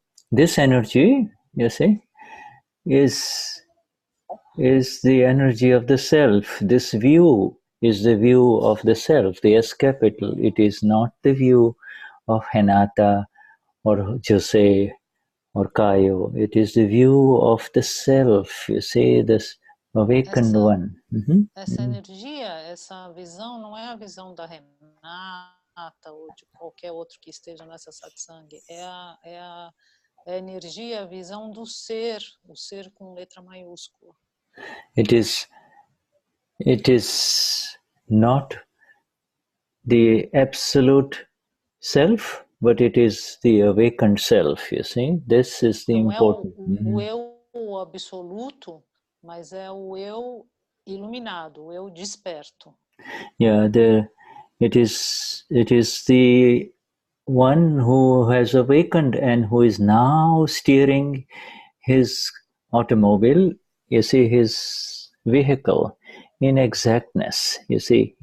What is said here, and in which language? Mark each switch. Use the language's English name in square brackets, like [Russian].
[English] This energy, you see, is the energy of the self. This view is the view of the self, the S capital. It is not the view of Henata or Jose or Kayo. It is the view of the self, you see, this awakened one. [Portuguese] Essa energia, essa visão, não é a visão da Renata ou de qualquer outro que esteja nessa satsang. É a energia, a visão do ser, o ser com letra maiúscula. [English] It is not the absolute self, but it is the awakened self, you see. This is the important. [Portuguese] Não é o eu absoluto, mas é o eu iluminado, o eu desperto. [English] Yeah, it is the one who has awakened and who is now steering his automobile, you see, his vehicle in exactness, you see.